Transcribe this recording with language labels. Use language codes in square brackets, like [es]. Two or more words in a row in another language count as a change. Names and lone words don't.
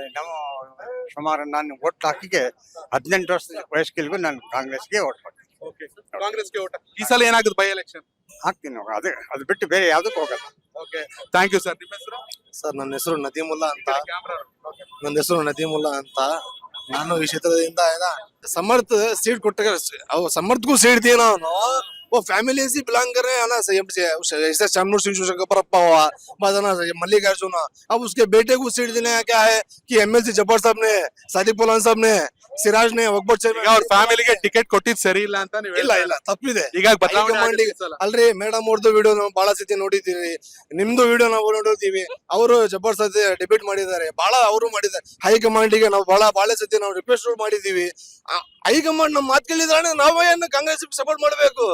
[kn] ನಾವು ಸುಮಾರು ನಾನು ಓಟ್ ಹಾಕಿಗೆ 18 ವರ್ಷ ವಯಸ್ಸಿಗೂ ನಾನು ಕಾಂಗ್ರೆಸ್ಗೆ ಓಟ್ ಹಾಕ್ತೀನಿ. ಕಾಂಗ್ರೆಸ್ಗೆ ಓಟ್. ಈ ಸಲ ಏನಾಗುತ್ತೆ [en] by election? [kn] ಹಾಕ್ತೀನಿ. ಅದು ಬಿಟ್ಟು ಬೇರೆ ಯಾವ್ದಕ್ಕೂ ಹೋಗಲ್ಲ. [en] okay, thank you sir. [kn] ನಿಮ್ಮ ಹೆಸರು? ಸರ್, ನನ್ನ ಹೆಸರು ನದೀಮುಲ್ಲಾ ಅಂತ. ನಾನು ಈ ಕ್ಷೇತ್ರದಿಂದ [hi] समर्थ सीट ಕೊಟ್ಟ समर्थ को सीट दी ना, वो फैमिली से बिलोंग कर रहे हैं ना. जैसे शामनूर सिंह शिवशंकरप्पा हुआ, बादना मल्लिकार्जुन, अब उसके बेटे को सीट देने क्या है कि एमएलसी जब्बार साहब ने, सादिक पौलवान साहब ने, ಸಿರಾಜ್ ನೇ [kn] ಅವ್ರ ಫ್ಯಾಮಿಲಿಗೆ ಟಿಕೆಟ್ ಕೊಟ್ಟಿದ್ ಸರಿ ಇಲ್ಲ ಅಂತ ನೀವು? ಇಲ್ಲ, ತಪ್ಪಿದೆ. ಈಗ ಅಲ್ರಿ, ಮೇಡಮ್ ಅವ್ರದ್ದು ವಿಡಿಯೋ ನಾವು ಬಹಳ ಸತಿ ನೋಡಿದೀವಿ, ನಿಮ್ದು ವಿಡಿಯೋ ನಾವು ನೋಡಿದೀವಿ. ಅವರು ಜಬ್ಬರ್ ಸತಿ ಡಿಬೇಟ್ ಮಾಡಿದ್ದಾರೆ, ಬಹಳ ಅವರು ಮಾಡಿದ್ದಾರೆ. ಹೈಕಮಾಂಡ್ ಗೆ ನಾವು ಬಹಳ ಸತಿ ನಾವು ರಿಕ್ವೆಸ್ಟ್ ಮಾಡಿದೀವಿ. ಹೈಕಮಾಂಡ್ ನಮ್ಮ ಮಾತು ಕೇಳಿದ್ರೆ ನಾವೇನು ಕಾಂಗ್ರೆಸ್ ಸಪೋರ್ಟ್ ಮಾಡ್ಬೇಕು.